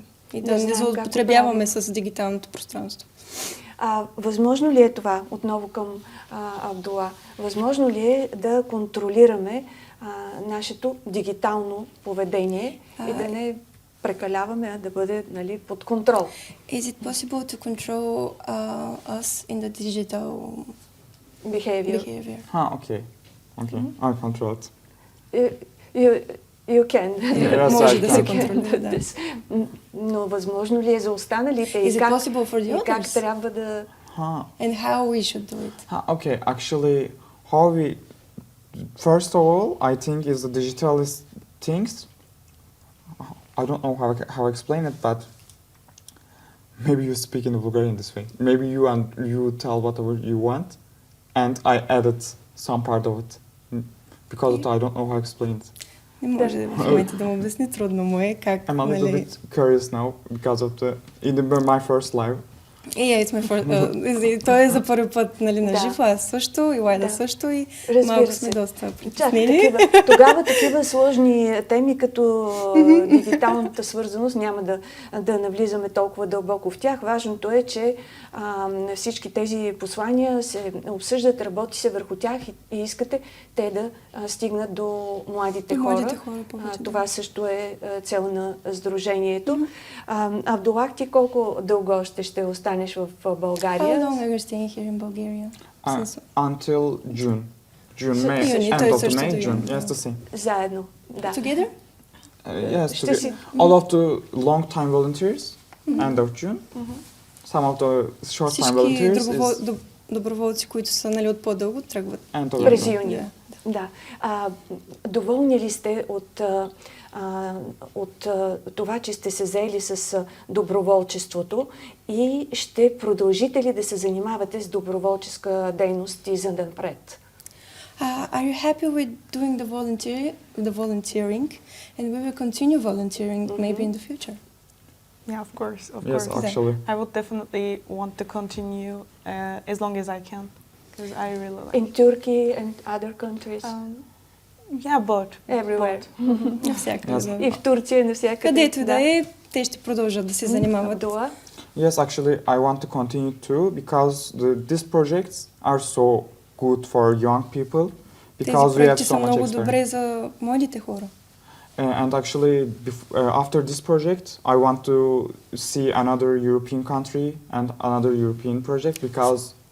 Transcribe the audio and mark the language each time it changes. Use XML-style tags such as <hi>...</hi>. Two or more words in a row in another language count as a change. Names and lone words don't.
<bg>И да не злоупотребяваме с дигиталното пространство. Възможно ли е това, отново към Абдула, възможно ли е да контролираме нашето дигитално поведение и да не прекаляваме, а да бъде, нали, под контрол?</bg> <en>Is it possible to control us in the digital behavior? Okay. I control it. You can. Yes,</en> <bg>може да се контролира, да. Но възможно ли е за останалите?</bg> <en>Is it possible for the</en> <bg>и как</bg> <en>others?</en> <bg>трябва да...</bg> <en>And how we should do it? Okay, actually, how we... First of all, I think is the digital things. I don't know how to explain it, but maybe you speak in Bulgarian this way. Maybe you tell whatever you want, and I added some part of it because I don't know how to explain it.</en> <bg>Не може в момента да му обясни, трудно му е как.</bg> <en>I'm a little bit curious now because of my first live.</en> <bg>Той е за първи път, нали, на живо, аз също, и Лайда също, и малко сме доста притеснени. Тогава такива сложни теми, като дигиталната свързаност, няма да навлизаме толкова дълбоко в тях. Важното е, че всички тези послания се обсъждат, работи се върху тях и искате те да стигнат до младите хора. Това също е цел на сдружението. Абдулах, ти колко дълго още ще останеш в България?</bg> <en>How long are you staying here in Bulgaria? Until June. May, end of May, June. Yes, the same.</en> <bg>Заедно, да.</bg> <en>Together? Yes, all of the long-time volunteers, end of June. Some of the short-time volunteers</en> <bg>всички доброволци, които са, нали, от по-дълго, тръгват през юни. Да. Доволни ли сте от това, че сте се заели с доброволчеството и ще продължите ли да се занимавате с доброволческа дейност и за напред?</bg> <en>Are you happy with doing the volunteering, and we will continue volunteering maybe in the future? Yeah, of course. Yes, actually. I would definitely want to continue as long as I can, because I really like. In Turkey and other countries? Yeah, both. Everywhere.</en> <bg>Навсякъде. И в Турция, навсякъде. Където да е, те ще продължат да се занимават.</bg> <en>Yes, actually, I want to continue too, because these projects are so good for young people, because we have so much много experience.</en> <bg>добре за младите хора.</bg> <en>And actually, after this project, I want to see another European country and another European project, because</en>